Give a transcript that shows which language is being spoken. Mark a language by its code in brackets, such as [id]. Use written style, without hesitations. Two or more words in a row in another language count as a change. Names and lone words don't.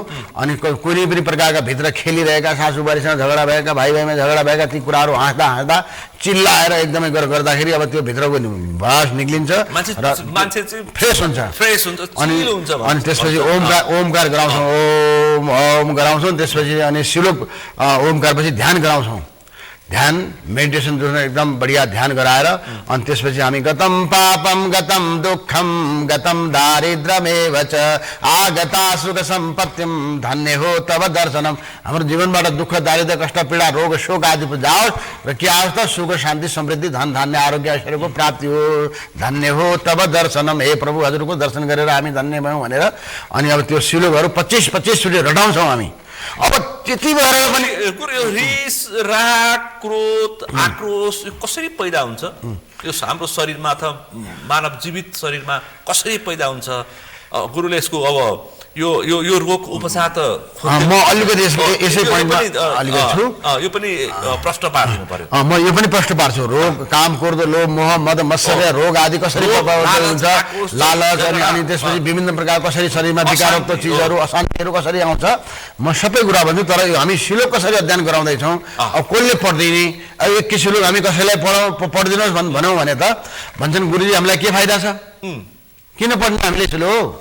[ne] अनि कुनै पनि प्रकारका भित्र खेलिरहेका सासूबारीसँग झगडा भएका, भाइ भाइमा झगडा भएका ती कुराहरू हाँस्दा चिल्लाएर एकदमै गर्दाखेरि अब त्यो भित्रको भाष निक्लिन्छ र मान्छे चाहिँ फ्रेस हुन्छ। अनि त्यसपछि ओमकार गराउँछौँ, ओम गराउँछौँ। त्यसपछि अनि श्लोक ओमकार पछि ध्यान गराउँछौँ। ध्यान मेडिटेसन जुन एकदम बढिया ध्यान गराएर अनि त्यसपछि हामी [sa] गतम पापम गतम दुःखम गतम दारिद्र्यमेव च आगता सुख सम्पत्तिम धन्य हो तब दर्शनम। [ne] हाम्रो जीवनबाट दुःख, दारिद्र्य, कष्ट, पीडा, रोग, शोक आदि जाओस् र के आओस् त सुख, शान्ति, समृद्धि, धन धान्य, आरोग्य, ऐश्वर्यको प्राप्ति हो। [sa] धन्य हो तब दर्शनम। [ne] हे प्रभु हजुरको दर्शन गरेर हामी धन्य भयौँ भनेर अनि अब त्यो श्लोकहरू 25-25 चोटि रटाउँछौँ हामी। अब त्यति भएर पनि यो रिस, राग, क्रोध, आक्रोश कसरी पैदा हुन्छ? यो हाम्रो शरीरमा अथवा मानव जीवित शरीरमा कसरी पैदा हुन्छ? गुरुले यसको अब यो रोग उपचार त म अलिकति यसै पोइन्टमा अलिकति छु। यो पनि प्रश्न पार्नु पर्यो। म यो पनि प्रश्न पार्छु। रोग, काम, क्रोध, लोभ, मोह, मद, मत्सर्य रोग आदि कसरी हुन्छ, लालच अनि त्यसपछि विभिन्न प्रकार कसरी शरीरमा विकारयुक्त चिजहरू, अशान्तिहरू कसरी आउँछ, म सबै कुरा भन्छु। तर हामी श्लोक कसरी अध्ययन गराउँदैछौँ, अब कसले पढ्दिने, अब एक श्लोक हामी कसैलाई पढिदिनुहोस् भनौँ भने त भन्छन् गुरुजी हामीलाई के फाइदा छ, किन पढ्ने हामीले श्लोक?